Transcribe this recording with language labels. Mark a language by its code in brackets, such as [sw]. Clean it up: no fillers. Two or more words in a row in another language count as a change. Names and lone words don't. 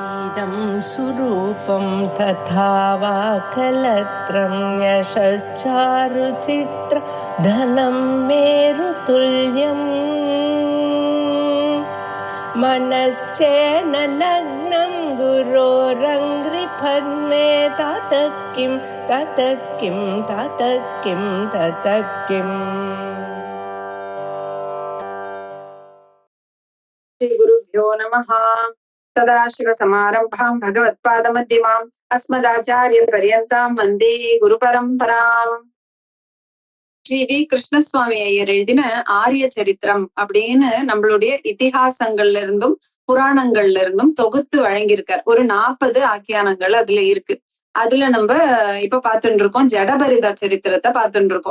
[sa] इदं सुरूपं तथा वा कलत्रं यशश्चारुचित्र धनं मेरुतुल्यम् मनश्चेन लग्नं गुरोरङ्घ्रिपद्मे ततः किं ततः किं ततः किं ततः किम्. श्री गुरुभ्यो नमः. सदाशिवसमारम्भां भगवत्पादमध्यमाम् अस्मदाचार्यपर्यन्तां वन्दे குருபரம்பராம். [ta] ஸ்ரீ வி கிருஷ்ணசுவாமி ஐயர் எழுதின ஆரிய சரித்திரம் அப்படின்னு நம்மளுடைய இதிகாசங்கள்ல இருந்தும் புராணங்கள்ல இருந்தும் தொகுத்து வழங்கியிருக்கார். ஒரு 40 ஆக்கியானங்கள் அதுல இருக்கு. அதுல நம்ம இப்ப பார்த்துட்டு இருக்கோம் ஜடபரித சரித்திரத்தை பார்த்துட்டு இருக்கோம்.